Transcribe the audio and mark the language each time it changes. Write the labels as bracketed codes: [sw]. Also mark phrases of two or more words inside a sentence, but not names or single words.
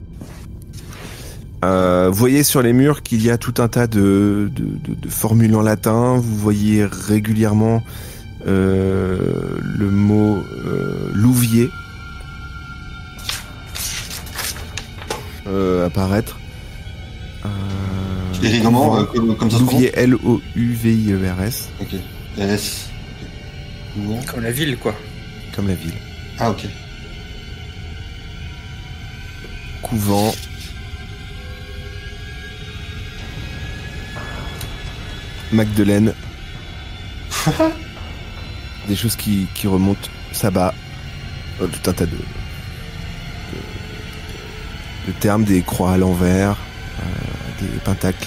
[fr] Vous voyez sur les murs qu'il y a tout un tas de formules en latin. Vous voyez régulièrement le mot louvier apparaître. et comment comme ça se prononce? Louvier, L-O-U-V-I-E-R-S, Ok. S. Couvent. Comme la ville, quoi. comme la ville. Ah ok. Couvent. Magdeleine. Des choses qui remontent, sabbat, tout un tas de termes, des croix à l'envers, des pentacles.